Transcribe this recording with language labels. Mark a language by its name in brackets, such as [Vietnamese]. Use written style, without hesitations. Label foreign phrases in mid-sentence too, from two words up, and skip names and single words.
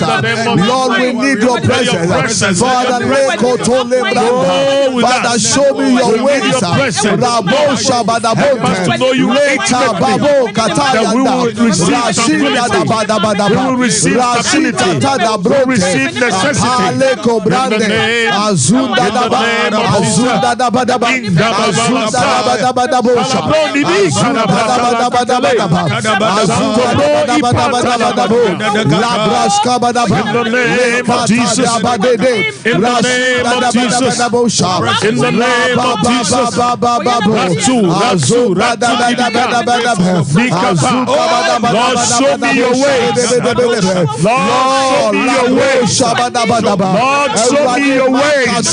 [English] Lord, we need your presence. Father, Father, show me your ways. Rabo Shabadabote. That we will receive stability. We will receive stability. We will receive necessity. In the name of Azunda da bada ba. Azunda da bada bo. Azunda da bada ba. Azunda da bada bo. La braska bada ba. In the name of Jesus. In the name of Jesus. In the name of Jesus. Lord, show me your ways. Lord, show me your ways. Lord, show me your ways.